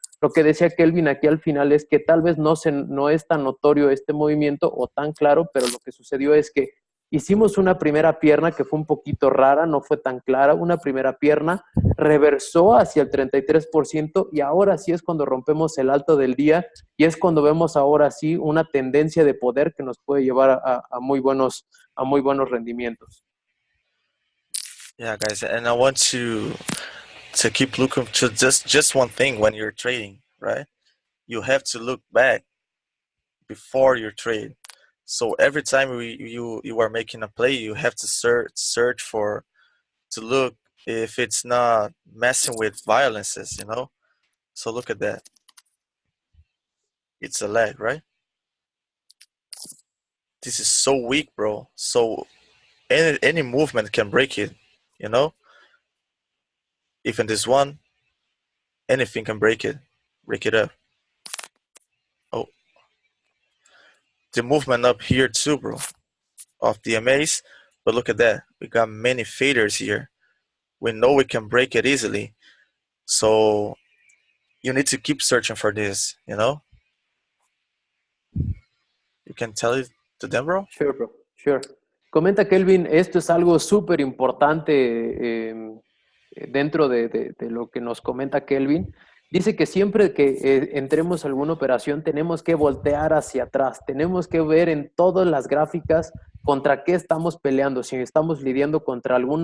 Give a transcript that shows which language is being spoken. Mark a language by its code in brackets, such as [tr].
[es] Lo que decía Kelvin aquí al final es que tal vez no es tan notorio este movimiento o tan claro, pero lo que sucedió es que hicimos una primera pierna que fue un poquito rara, no fue tan clara, una primera pierna, reversó hacia el 33% y ahora sí es cuando rompemos el alto del día y es cuando vemos ahora sí una tendencia de poder que nos puede llevar a muy buenos rendimientos. [en] Yeah, guys, and I want to keep looking to just one thing when you're trading, right? You have to look back before your trade. So every time you are making a play, you have to search to look if it's not messing with violences, you know. So look at that. It's a leg, right? This is so weak, bro. So any movement can break it, you know. Even this one, anything can break it up. Oh, the movement up here too, bro, of the DMAs. But look at that. We got many faders here. We know we can break it easily. So you need to keep searching for this, you know? You can tell it to them, bro? Sure, bro. Sure. [es] Comenta Kelvin, esto es algo súper importante dentro de lo que nos comenta Kelvin. Dice que siempre que entremos a alguna operación tenemos que voltear hacia atrás, tenemos que ver en todas las gráficas contra qué estamos peleando, si estamos lidiando contra